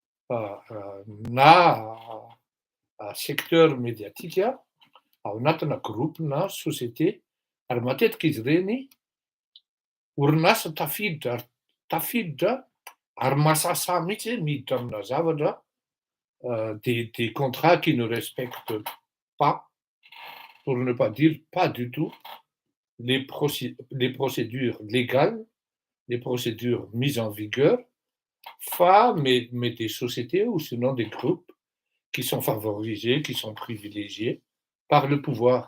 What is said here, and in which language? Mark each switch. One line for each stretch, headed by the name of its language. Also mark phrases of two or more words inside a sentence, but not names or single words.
Malagasy: na secteur médiatika ao anatina groupe na société ary matetika izy ireny orinasa tafiditra ary masasa mihitsy hoe miditra amina zavatra
French: des contrats qui ne respectent pas, pour ne pas dire pas du tout, les procédures légales, les procédures mises en vigueur, mais des sociétés ou sinon des groupes qui sont favorisés, qui sont privilégiés par le pouvoir.